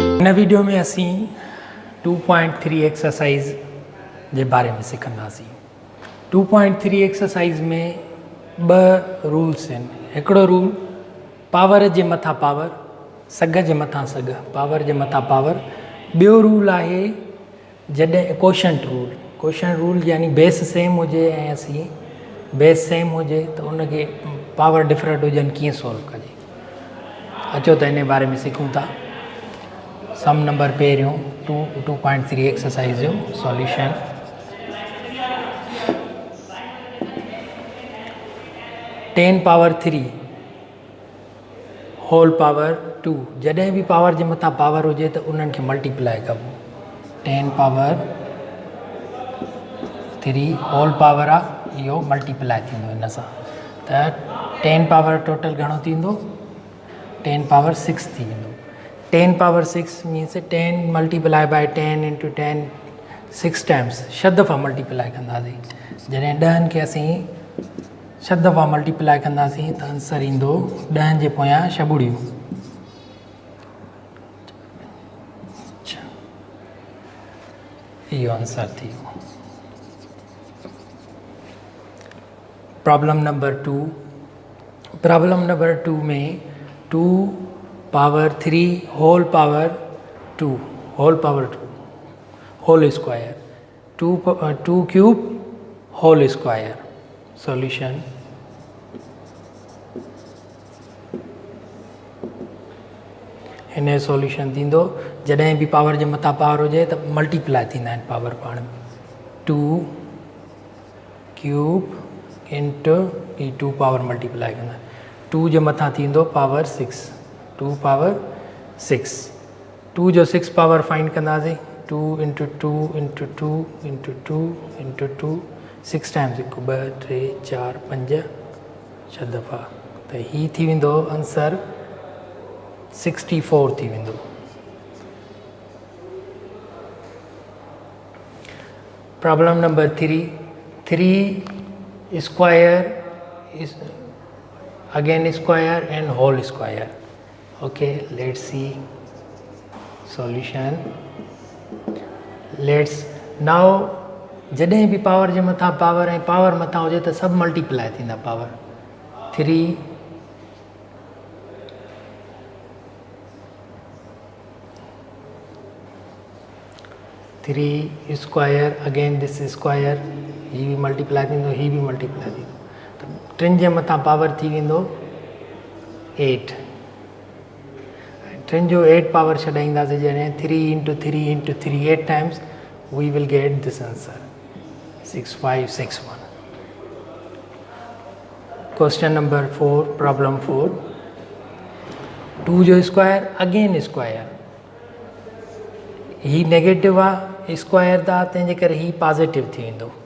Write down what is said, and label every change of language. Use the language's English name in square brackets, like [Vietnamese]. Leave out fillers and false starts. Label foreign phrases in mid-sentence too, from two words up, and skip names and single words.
[Sindhi] वीडियो में असी 2.3 एक्सरसाइज के बारे में सीखंदासीं। 2.3 एक्सरसाइज में ब रूल्स हैं। एकड़ो रूल पावर जे मथा पावर, सग जे मथा सग, पावर जे मथा पावर। बियो रूल है जॾहिं [English] question rule [Sindhi] यानी [English] base same [Sindhi] हुजे ऐं असी [English] base same [Sindhi] हुजे तो उनके पावर डिफरेंट हुजन कीअं सॉल्व कजे। अचो तो इन बारे में सीखूं था। [English] sum number [Sindhi] पहिरियों 2.3 एक्सरसाइज जो सॉल्यूशन। [English] ten power 3 whole power 2. [Sindhi] जॾहिं भी पावर जे मथा पावर हुजे तो उन्हनि खे मल्टीप्लाई कबो। 10 [English] power 3 whole power [Sindhi] आहे, इहो मल्टीप्लाई थींदो हिन सां। त 10 पावर टोटल घणो थींदो? 10 पावर 6 थी वेंदो। [English] 10 power 6 means 10 multiply by 10 into 10 6 times. [Sindhi] 6 दफ़ा मल्टीप्लाई कंदासीं। जॾहिं 10 खे असीं 6 दफ़ा मल्टीप्लाई कंदासीं त आंसर ईंदो 10 जे पोयां 6 ॿुड़ियूं। इहो आंसर थी वियो। [English] problem number 2. problem number 2 में 2 power 3 whole power 2 whole power 2 whole square 2 cube whole square। [Sindhi] सॉल्यूशन हिन सॉल्यूशन थींदो जॾहिं भी पावर जे मथा पावर हुजे त मल्टीप्लाई थींदा आहिनि पावर पाण में। [English] 2 cube into 2 power multiply [Sindhi] कंदा। 2 जे मथां थींदो पावर 6, 2 पावर 6। 2 जो 6 पावर फाइंड कंदासीं। [English] 2 into 2 into 2 into 2 into 2 6 times 1 2 3 4 5 6 दफ़ा। [Sindhi] त ही थी वेंदो आंसर 64 थी वेंदो। [English] problem number 3 square is again square and whole square. Okay, let's see solution. Let's now [Sindhi] जॾहिं भी पावर जे मथा पावर ऐं पावर मथा हुजे त सब मल्टीप्लाई थींदा पावर। 3 [English] square again this square, [Sindhi] ही भी मल्टीप्लाई थींदो, ही भी मल्टीप्लाई थींदो। त 3 जे मथां पावर थी वेंदो 8। 3 जो 8 पावर छॾाईंदासीं जॾहिं [English] 3 into 3 into 3 8 times we will get this answer 6561. question number 4 problem 4. [Sindhi] 2 जो [English] square again square, [Sindhi] ही नेगेटिव आहे, स्क्वायर था तंहिंजे करे ही पॉजिटिव थी वेंदो।